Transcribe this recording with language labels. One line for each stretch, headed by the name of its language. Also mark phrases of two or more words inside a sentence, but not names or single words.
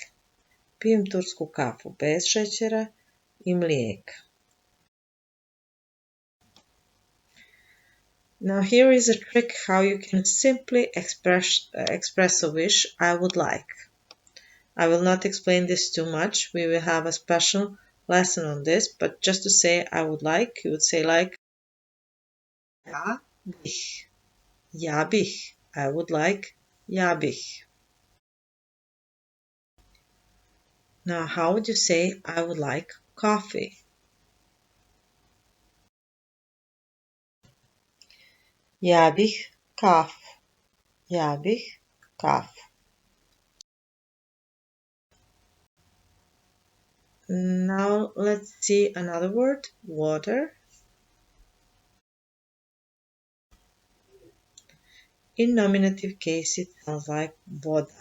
Bosnian: Pijem tursku kafu bez šećera i mlijeka.
English: Now here is a trick how you can simply express a wish, I would like. I will not explain this too much. We will have a special lesson on this, but just to say I would like, you would say like
Bosnian: ja bih. Ja bih.
English: I would like
Bosnian: ja bih.
English: Now how would you say I would like coffee?
Bosnian: Ja bih kafu. Ja bih kafu.
English: Now let's see another word, water. In nominative case, it sounds like voda.